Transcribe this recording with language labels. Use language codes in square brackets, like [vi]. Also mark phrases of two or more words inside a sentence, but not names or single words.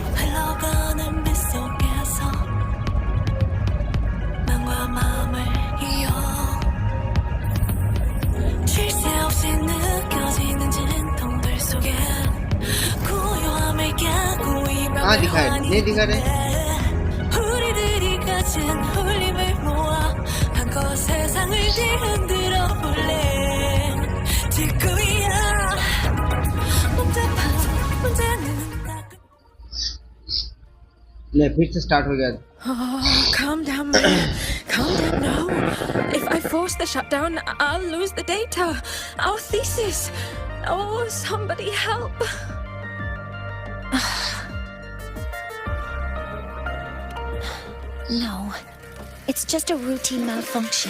[ko] 흘러가는 빛 속에서 마음과 마음을 이어 쉴 새 없이 느껴지는 진통들 속에 고요함을 깨고 [hi] कहाँ दिखा है नहीं दिखा रहे [ko] 우리들이 가진 울림을 모아 한껏 세상을 다시 흔들어 볼래 지구야 복잡한 문제는 다 [hi] ले फिर से स्टार्ट हो गया. [en] Oh, calm down, man. Calm down now. If I force the shutdown, I'll lose the data. Our thesis. Oh, somebody help. No, it's just a routine malfunction.